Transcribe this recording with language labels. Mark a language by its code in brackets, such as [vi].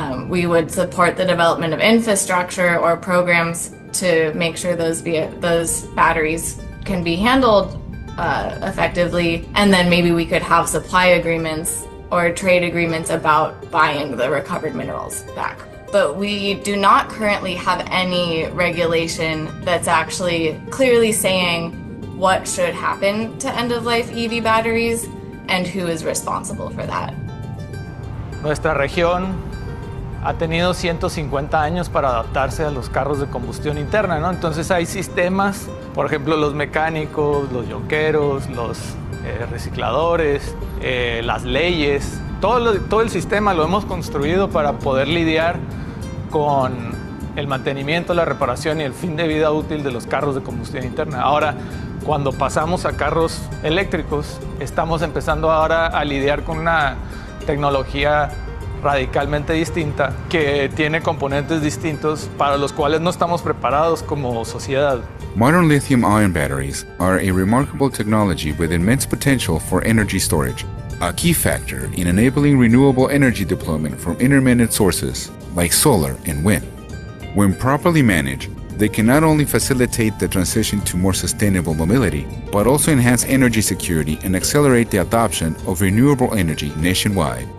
[en] We would support the development of infrastructure or programs to make sure those batteries can be handled effectively, and then maybe we could have supply agreements or trade agreements about buying the recovered minerals back. But we do not currently have any regulation that's actually clearly saying what should happen to end-of-life EV batteries and who is responsible for that. [es] Nuestra región ha tenido 150 años para adaptarse a los carros de combustión interna, ¿no? Entonces hay sistemas, por ejemplo, los mecánicos, los yonqueros, los recicladores, las leyes, todo el sistema lo hemos construido para poder lidiar con el mantenimiento, la reparación y el fin de vida útil de los carros de combustión interna. Ahora, cuando pasamos a carros eléctricos, estamos empezando ahora a lidiar con una tecnología radicalmente distinta que tiene componentes distintos para los cuales no estamos preparados como sociedad. [en] Modern lithium-ion batteries are a remarkable technology with immense potential for energy storage, a key factor in enabling renewable energy deployment from intermittent sources like solar and wind. When properly managed, they can not only facilitate the transition to more sustainable mobility, but also enhance energy security and accelerate the adoption of renewable energy nationwide.